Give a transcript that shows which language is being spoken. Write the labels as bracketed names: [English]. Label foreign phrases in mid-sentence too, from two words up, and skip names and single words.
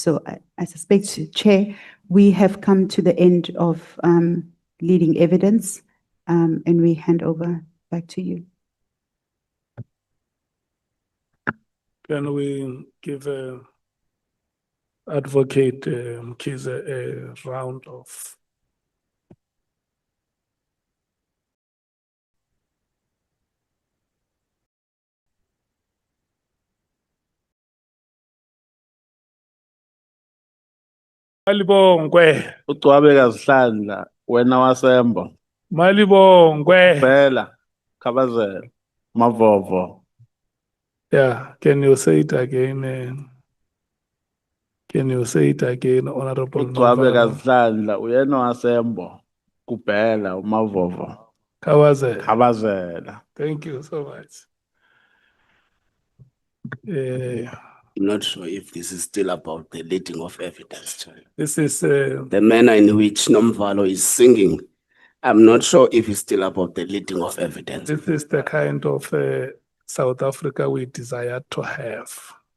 [English] So I suspect, Chair, we have come to the end of leading evidence and we hand over back to you. Can we give Advocate Mkhize a round of. [Zulu] Malibongwe, Ucwabeka Zihlandla, wena wasembo. Malibongwe. Bela, Kabazela, Mavovo. [English] Yeah, can you say it again? Can you say it again, Honorable [Zulu] Ucwabeka Novara? Zihlandla, wena wasembo. Kubela, Mavovo. Kawaze. Kabazela. [English] Thank you so much. I'm not sure if this is still about the leading of evidence. Chair. This is The manner in which Nomvalo is singing, I'm not sure if it's still about the leading of evidence. this is the kind of South Africa we desire to have.